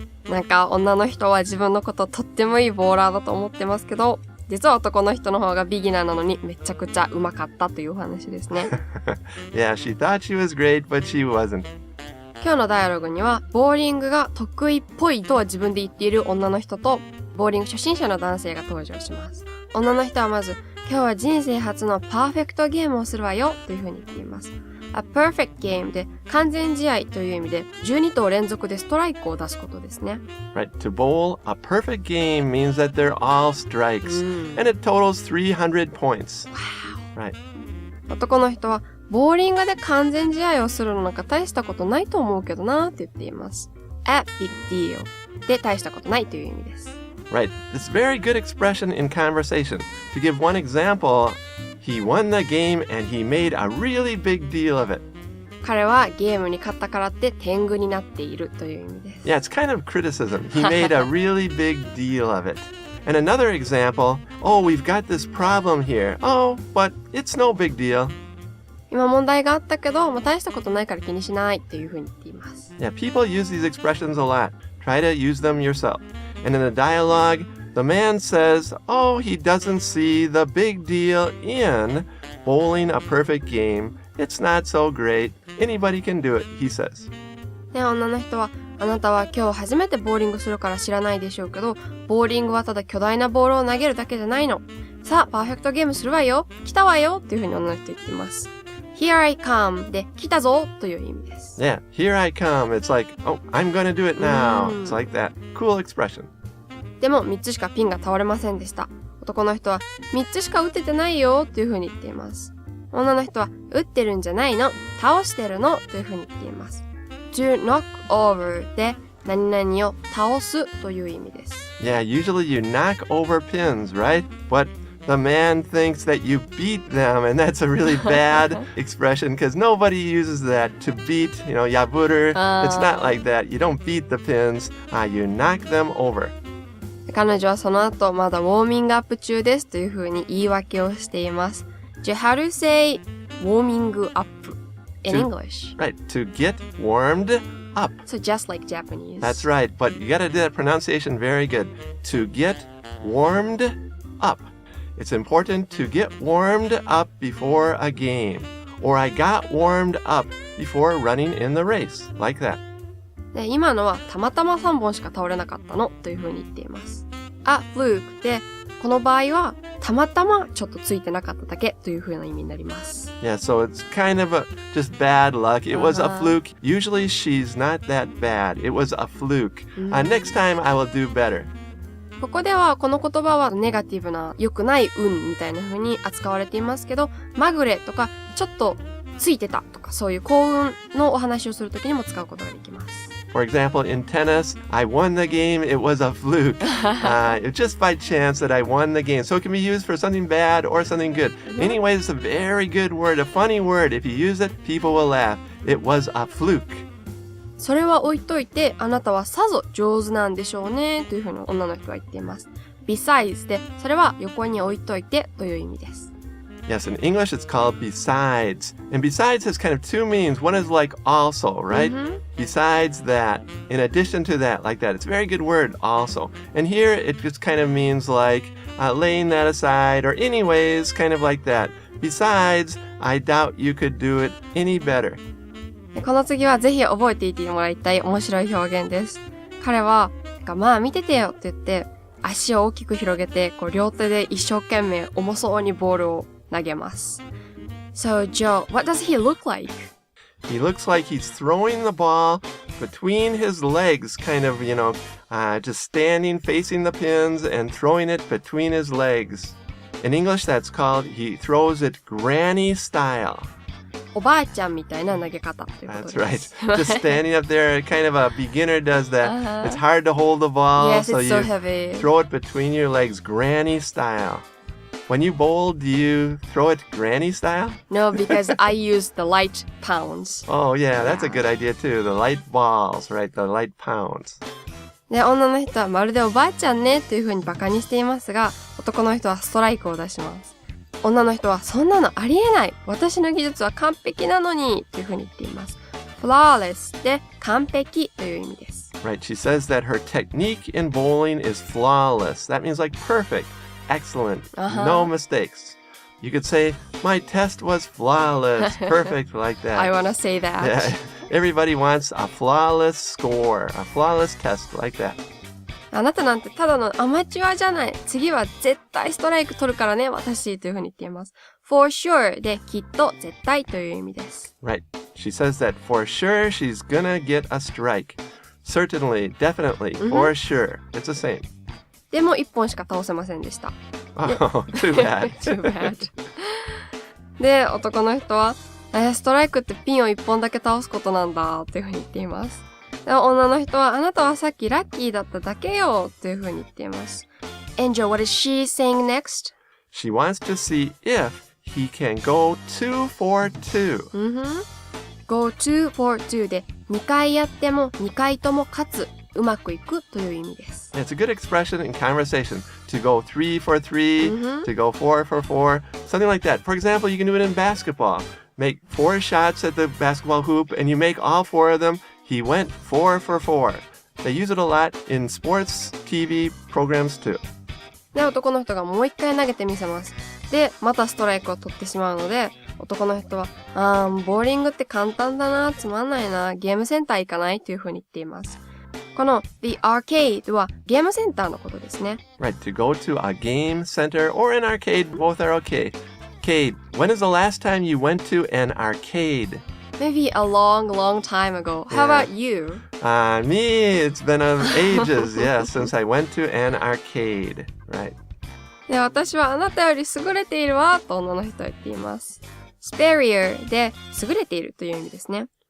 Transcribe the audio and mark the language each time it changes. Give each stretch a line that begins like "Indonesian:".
Japanese: なんか女の人は自分のこととってもいいボーラーだと思ってますけど、実は男の人の方がビギナーなのにめちゃくちゃ上手かったというお話ですね。
English: Yeah, she thought she was great, but she wasn't.
Japanese: 今日のダイアログには、ボーリングが得意っぽいとは自分で言っている女の人と、ボーリング初心者の男性が登場します。女の人はまず、今日は人生初のパーフェクトゲームをするわよというふうに言っています。
English: A perfect game
Japanese: で完全試合という意味で12投連続でストライクを出すことですね。
English: Right, to bowl a perfect game means that they're all strikes, and it totals 300 points. Right.
Japanese: 男の人はボーリングで完全試合をするのなんか大したことないと思うけどなって言っています。
English: A big deal
Japanese: で大したことないという意味です。
English: Right, this very good expression in conversation. To give one example, he won the game and he made a really big deal of it.
Japanese: 彼はゲームに勝ったからって天狗になっているという意味です。
English: Yeah, it's kind of criticism. He made a really big deal of it. And another example, oh, we've got this problem here. Oh, but it's no big deal.
Japanese: 今問題があったけど、大したことないから気にしないっていうふうに言っています。
English: Yeah, people use these expressions a lot. Try to use them yourself. And in the dialogue, the man says, oh, he doesn't see the big deal in bowling a perfect game. It's not so great. Anybody can do it, he says.
Japanese: で、女の人は、あなたは今日初めてボーリングするから知らないでしょうけど、ボーリングはただ巨大なボールを投げるだけじゃないの。さあ、パーフェクトゲームするわよ。来たわよっていうふうに女の人言っています。
English: Here I come
Japanese: で、来たぞという意味です。
English: Yeah, here I come. It's like, oh, I'm gonna do it now. It's like that. Cool expression.
Japanese: でも3つしかピンが倒れませんでした。男の人は3つしか打ててないよというふうに言っています。女の人は打ってるんじゃないの、倒してるのというふうに言っています。
English: To knock over
Japanese: で何々を倒すという意味です。
English: Yeah, usually you knock over pins, right? But the man thinks that you beat them, and that's a really bad expression because nobody uses that to beat, yaburu. It's not like that. You don't beat the pins. You knock them over.
Japanese: 彼女はその後まだウォーミングアップ中ですというふうに言い訳をしています。
English: How to say ウォーミングアップ in English? Right, to get warmed up. So just like Japanese. That's right, but you gotta do that pronunciation very good. To get warmed up. It's important to get warmed up before a game. Or I got warmed up before running in the race. Like that.
Japanese: で、今のはたまたま3本しか倒れなかったのというふうに言っています。
English: A fluke
Japanese: で、この場合はたまたまちょっとついてなかっただけというふうな意味になります。
English: Yeah, so it's kind of just bad luck. It was a fluke. Usually she's not that bad. It was a fluke. Next time I will do better.
Japanese: ここではこの言葉はネガティブな良くない運みたいな風に扱われていますけど、まぐれとかちょっとついてたとかそういう幸運のお話をするときにも使うことができます。
English: For example, in tennis, I won the game. It was a fluke. It's just by chance that I won the game. So it can be used for something bad or something good. Anyway, it's a very good word, a funny word. If you use it, people will laugh. It was a fluke.
Japanese: それは置いといて、あなたはさぞ上手なんでしょうねというふうに女の人は言っています。 Besides で、それは横に置いといてという意味です。
English: Yes, in English it's called besides. And besides has kind of two meanings. One is like also, right? Besides that, in addition to that, like that. It's a very good word, also. And here it just kind of means like laying that aside or anyways, kind of like that. Besides, I doubt you could do it any better.
Japanese: この次はぜひ覚えていてもらいたい面白い表現です。彼は、まあ見ててよって言って、足を大きく広げて、両手で一生懸命重そうにボールを投げます。
English: So, Joe, what does he look like? He looks like he's throwing the ball between his legs, kind of, just standing, facing the pins, and throwing it between his legs. In English, that's called, he throws it granny style.
Japanese: おばあちゃんみたいな投げ方ということです。
English: That's right. Just standing up there, kind of a beginner does that. It's hard to hold the ball, Yes, so it's you so heavy. throw it between your legs, granny style. When you bowl, do you throw it granny style? No, because I use the light pounds. Oh, yeah, that's a good idea too. The light balls, right? The light pounds.
Japanese: で、女の人はまるでおばあちゃんねという風にバカにしていますが、男の人はストライクを出します。女の人はそんなのありえない。私の技術は完璧なのにという風に言っています。 flawless で完璧という意味です。
English: Right, she says that her technique in bowling is flawless. That means like perfect, excellent, no mistakes. You could say, my test was flawless, perfect like that. I wanna say that. Yeah, everybody wants a flawless score, a flawless test like that.
Japanese: あなたなんてただのアマチュアじゃない。次は絶対ストライク取るからね、私というふうに言っています。
English: for sure
Japanese: できっと絶対という意味です。
English: Right. She says that for sure she's gonna get a strike. Certainly, definitely, for sure. It's the same.
Japanese: でも1本しか倒せませんでした。
English: Oh, too bad. Too bad.
Japanese: で、男の人は、ストライクってピンを1本だけ倒すことなんだというふうに言っています。で、女の人は、あなたはさっきラッキーだっただけよというふうに言っています。
English: Angel, what is she saying next? She wants to see if he can go 2 for 2. Go 2 for 2
Japanese: で2回やっても2回とも勝つ、うまくいくという意味です。
English: It's a good expression in conversation to go 3 for 3, to go 4 for 4, something like that. For example, you can do it in basketball. Make 4 shots at the basketball hoop and you make all 4 of them. He went 4 for 4. They use it a lot in sports TV programs too.
Japanese: で、男の人がもう一回投げてみせます。で、またストライクを取ってしまうので、男の人は、ボーリングって簡単だな、つまんないな、ゲームセンター行かないというふうに言っています。この The Arcade はゲームセンターのことですね。
English: Right, to go to a game center or an arcade, both are okay. Arcade, when is the last time you went to an arcade? Maybe a long, long time ago. How about you? Me, it's been ages, yeah, since I went to an arcade. Right.
Japanese: で、私はあなたより優れているわ、と女の人は言っています。 superior で優れているという意味ですね。